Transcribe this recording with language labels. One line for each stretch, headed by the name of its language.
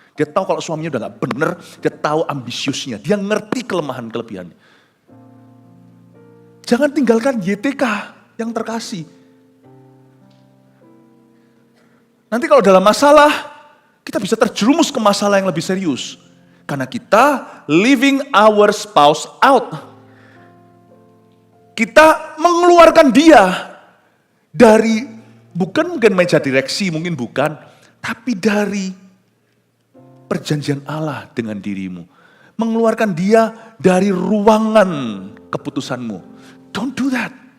Indonesian: Dia tahu kalau suaminya udah nggak bener, dia tahu ambisiusnya, dia ngerti kelemahan-kelebihannya. Jangan tinggalkan YTK yang terkasih. Nanti kalau dalam masalah, kita bisa terjerumus ke masalah yang lebih serius. Karena kita
English: leaving our spouse out.
Indonesian: Kita mengeluarkan dia dari, bukan mungkin meja direksi, mungkin bukan, tapi dari perjanjian Allah dengan dirimu. Mengeluarkan dia dari ruangan keputusanmu.
English: Don't do that.